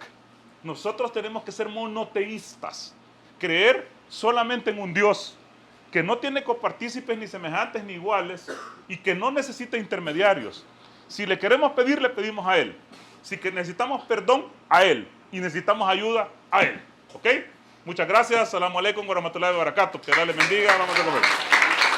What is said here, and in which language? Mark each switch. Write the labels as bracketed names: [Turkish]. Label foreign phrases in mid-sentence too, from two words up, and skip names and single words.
[Spanish] Nosotros tenemos que ser monoteístas, creer solamente en un Dios que no tiene copartícipes ni semejantes ni iguales y que no necesita intermediarios. Si le queremos pedir, le pedimos a Él. Si que necesitamos perdón, a Él. Y necesitamos ayuda, a Él. ¿Ok? Muchas gracias. [Arabic] السلام عليكم ورحمة الله وبركاته. [Spanish] Que Dios les bendiga. Vamos a comer.